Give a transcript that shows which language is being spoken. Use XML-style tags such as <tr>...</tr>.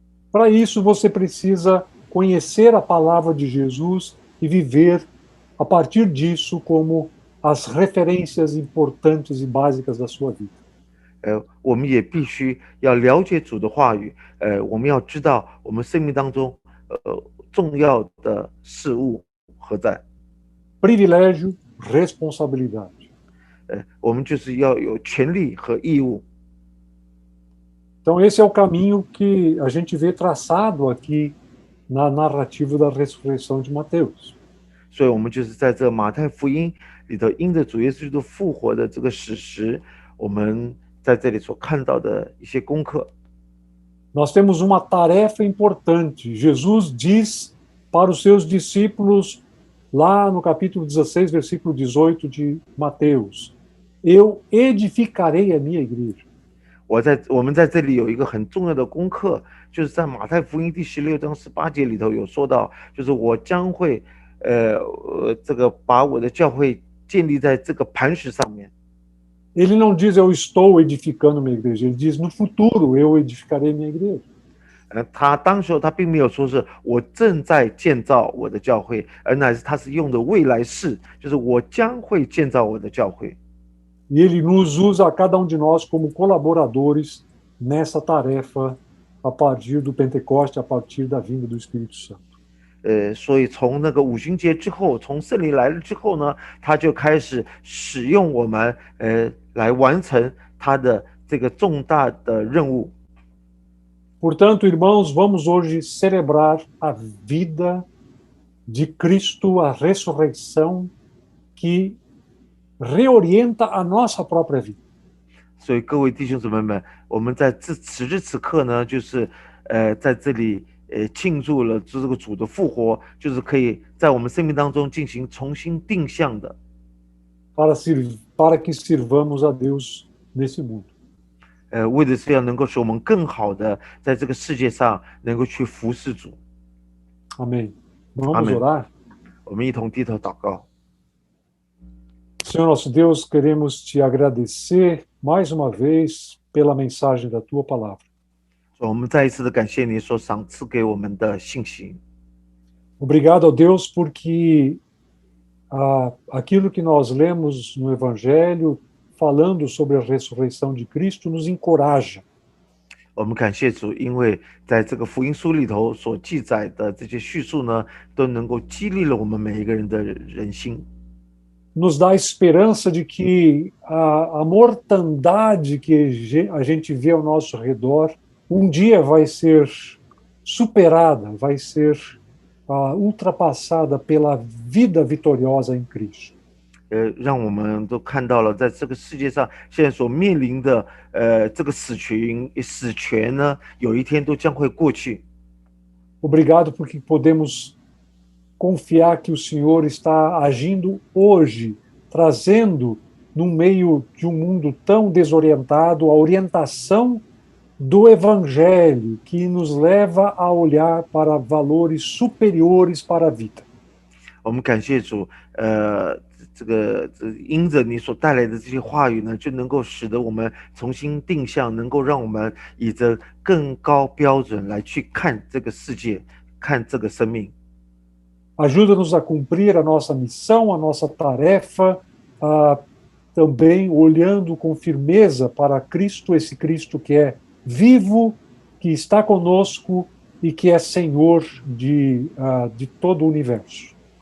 <pt>Para isso você precisa conhecer a palavra de Jesus e viver a partir disso como as referências importantes e básicas da sua vida.</pt> <zh>我们也必须要了解主的话语，我们要知道我们生命当中重要的事物何在。</zh> <pt>Privilégio, responsabilidade.</pt> <zh>我们就是要有权利和义务。</zh> <pt>Então esse é o caminho que a gente vê traçado aqui na narrativa da ressurreição de Mateus.</pt> <zh>所以我们就是在这马太福音里头，因着主耶稣基督复活的这个史实，我们在这里所看到的一些功课。</zh> <pt>Nós temos uma tarefa importante. Jesus diz para os seus discípulos, lá no capítulo 16, versículo 18 de Mateus, eu edificarei a minha igreja.</pt> <zh>我们在这里有一个很重要的功课，就是在马太福音第16章18节里头有说到，就是我将会这个把我的教会建立在这个磐石上面。</zh> <pt>Ele não diz eu estou edificando minha igreja, ele diz no futuro eu edificarei minha igreja.</pt> <zh>他当时他并没有说是我正在建造我的教会，而乃是他是用的未来式，就是我将会建造我的教会。</zh> <pt>E ele nos usa a cada de nós como colaboradores nessa tarefa a partir do Pentecoste, a partir da vinda do Espírito Santo.</pt> <zh>所以从那个五旬节之后，从圣灵来了之后呢，他就开始使用我们来完成他的这个重大的任务。</zh> <pt>Portanto, irmãos, vamos hoje celebrar a vida de Cristo, a ressurreição que reorienta a nossa própria vida.</pt> <zh>所以各位弟兄姊妹们，我们在此时此刻呢，就是在这里庆祝了这个主的复活，就是可以在我们生命当中进行重新定向的，</zh> <pt>para que sirvamos a Deus nesse mundo.</pt> <zh>为的是要能够使我们更好的在这个世界上能够去服侍主。</zh> <pt>Amém. Vamos Amém. orar?</pt> <zh>我们一同低头祷告。</zh> <pt>Senhor nosso Deus, queremos te agradecer mais uma vez pela mensagem da tua palavra.</pt> <zh>我们再一次的感谢你所赏赐给我们的信息。</zh> <pt>Obrigado, ó Deus, porque aquilo que nós lemos no Evangelho, falando sobre a ressurreição de Cristo, nos encoraja.</pt> <zh>我们感谢主，因为在这个福音书里头所记载的这些叙述呢，都能够激励了我们每一个人的人心。</zh> <pt>Nos dá a esperança de que a mortandade que a gente vê ao nosso redor, dia vai ser superada, vai ser ultrapassada pela vida vitoriosa em Cristo.</pt> <zh>让我们都看到了，在这个世界上现在所面临的这个死权呢，有一天都将会过去。</zh> <pt>Obrigado porque podemos confiar que o Senhor está agindo hoje, trazendo no meio de um mundo tão desorientado a orientação do Evangelho que nos leva a olhar para valores superiores para a vida.</pt> <zh>我们感谢主，这个因着你所带来的这些话语呢，就能够使得我们重新定向，能够让我们以着更高标准来去看这个世界，看这个生命。</zh> <pt>Ajuda-nos a cumprir a nossa missão, a nossa tarefa, também olhando com firmeza para Cristo, esse Cristo que é vivo, que está conosco e que é Senhor de todo o universo.</pt>